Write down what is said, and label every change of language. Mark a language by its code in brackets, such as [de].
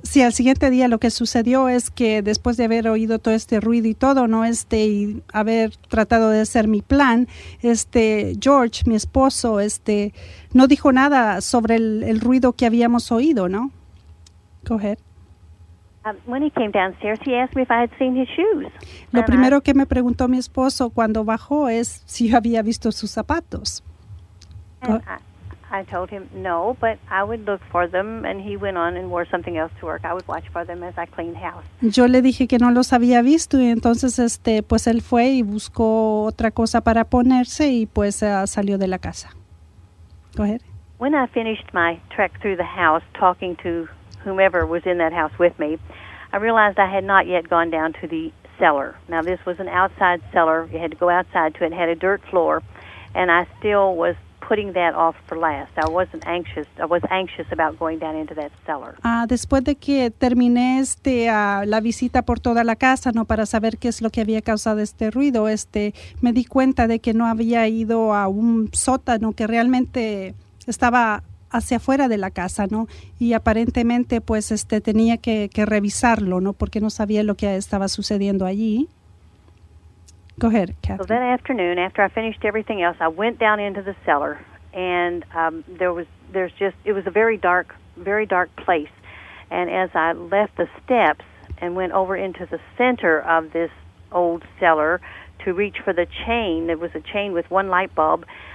[es] Sí, al siguiente día lo que sucedió es que después de haber oído todo este ruido y todo, ¿no? Y haber tratado de hacer mi plan, George, mi esposo, no dijo nada sobre el ruido que habíamos oído, ¿no? [en] Go ahead. When he came downstairs, he asked me if I had seen his shoes. [es] Lo primero que me preguntó mi esposo cuando bajó es si yo había visto sus zapatos. [en] I told him no, but I would look for them, and he went on and wore something else to work. I would watch for them as I cleaned house. [es] Yo le dije que no los había visto y entonces pues él fue y buscó otra cosa para ponerse y pues salió de la casa. [en] Go ahead. When I finished my trek through the house talking to whomever was in that house with me, I realized I had not yet gone down to the cellar. Now this was an outside cellar. You had to go outside to it. It had a dirt floor, and I still was putting that off for last. I wasn't anxious. I was anxious about going down into that cellar. [es] Después de que terminé la visita por toda la casa, no, para saber qué es lo que había causado este ruido, me di cuenta de que no había ido a un sótano que realmente estaba hacia afuera de la casa, ¿no? Y aparentemente pues tenía que revisarlo, ¿no? Porque no sabía lo que estaba sucediendo allí. [en] Go ahead, Kathleen. So that afternoon, after I finished everything else, I went down into the cellar, and it was a very dark place. And as I left the steps and went over into the center of this old cellar to reach for the chain, there was a chain with one light bulb.